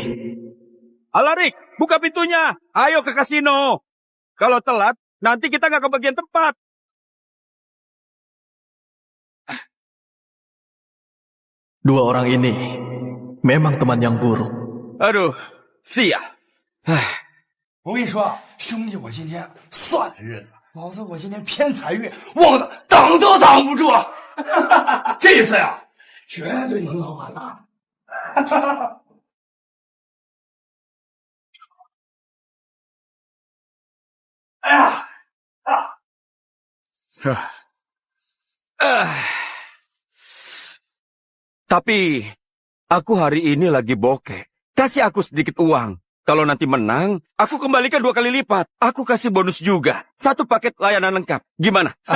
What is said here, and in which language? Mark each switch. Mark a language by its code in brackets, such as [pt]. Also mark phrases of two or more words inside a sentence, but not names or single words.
[id] Alarik, buka pintunya. Ayo ke kasino. Kalau telat, nanti kita nggak kebagian tempat. Dua orang ini memang teman yang buruk. Aduh, sial. [zh] 我跟你说，兄弟，我今天算的日子，老子我今天偏财运旺的挡都挡不住，这次呀，绝对能捞完了。哎呀， [id] Tapi, aku hari ini lagi bokeh. Kasih aku sedikit uang. Kalau nanti menang, aku kembalikan 2 kali lipat. Aku kasih bonus juga. 1 paket layanan lengkap. Gimana?